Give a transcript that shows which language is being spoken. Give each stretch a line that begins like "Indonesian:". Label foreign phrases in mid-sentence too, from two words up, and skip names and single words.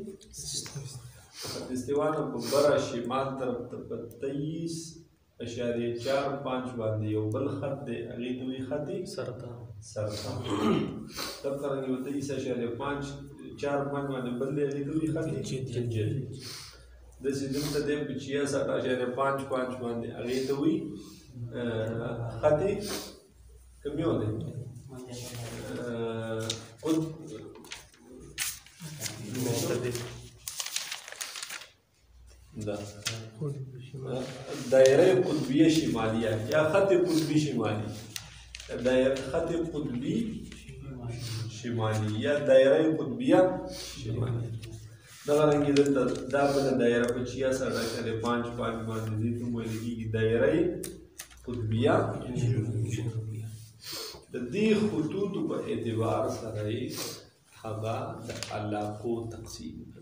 Pashto: استوا نه په بره شمال طرف ته په 23.45 باندې یو بل خط دی هغې ته وایي خط سرطان دغه رنګې 23.45 باندې بل دی هغې ته وایي خط جدي داسې دلته دی په 66.55 باندې هغې ته وایي خط کوم یو دی دایره قطبیه شمالیه یا خط قطبی شمالی خط قطبی شمالی یا دایره قطبیه شمالی دغه رنګې دلته دا بله دایره په 66.55 باندې دې ته ویل کېږي دایره قطبیه جنوبیه د دې خطوطو په اعتبار سره یې هغه د علاقو تقسیم